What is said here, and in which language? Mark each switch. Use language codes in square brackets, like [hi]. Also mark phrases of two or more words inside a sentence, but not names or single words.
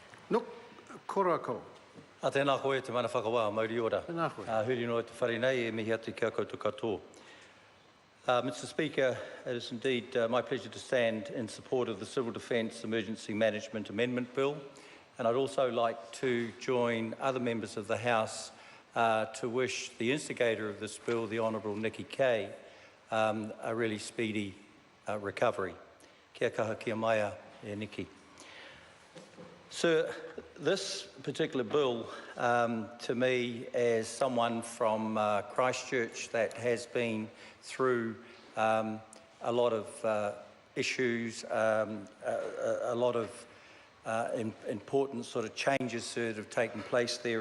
[mi] No, korako. Tēnā koe te mana whakawā, mauri ora. Tēnā koe. Huri noa te whare nei e mihi atu kia koutou katoa. [en] Mr Speaker, it is indeed my pleasure to stand in support of the Civil Defence Emergency Management Amendment Bill, and I'd also like to join other members of the House to wish the instigator of this bill, the Honourable Nikki Kay, a really speedy recovery. [mi] Kia kaha kia maia e Nikki. [en] Sir, this particular bill, to me, as someone from Christchurch that has been through a lot of issues, a lot of important sort of changes, sir, that have taken place there.